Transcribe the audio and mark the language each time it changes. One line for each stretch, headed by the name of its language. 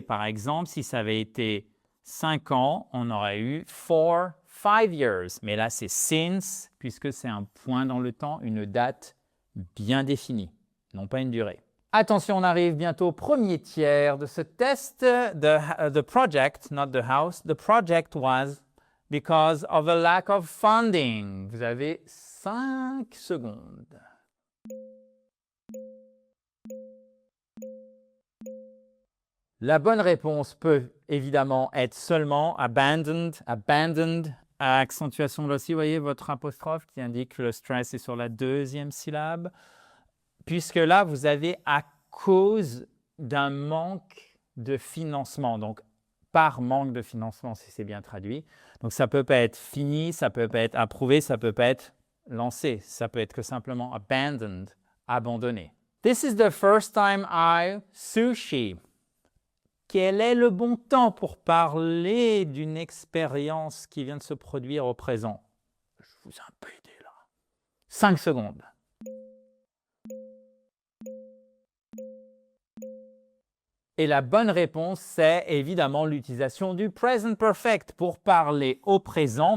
French: Par exemple, si ça avait été 5 ans, on aurait eu
English: for 5 years.
French: Mais là, c'est since, puisque c'est un point dans le temps, une date bien définie, non pas une durée. Attention, on arrive bientôt au premier tiers de ce test.
English: The project, not the house, the project was because of a lack of funding.
French: Vous avez 5 secondes. La bonne réponse peut évidemment être seulement abandoned, accentuation là aussi, vous voyez votre apostrophe qui indique que le stress est sur la deuxième syllabe, puisque là, vous avez à cause d'un manque de financement, donc par manque de financement, si c'est bien traduit. Donc, ça ne peut pas être fini, ça ne peut pas être approuvé, ça ne peut pas être lancé, ça peut être que simplement abandoned, abandonné.
English: This is the first time I sushi.
French: Quel est le bon temps pour parler d'une expérience qui vient de se produire au présent? Je vous ai un peu aidé là. 5 secondes. Et la bonne réponse, c'est évidemment l'utilisation du present perfect pour parler au présent.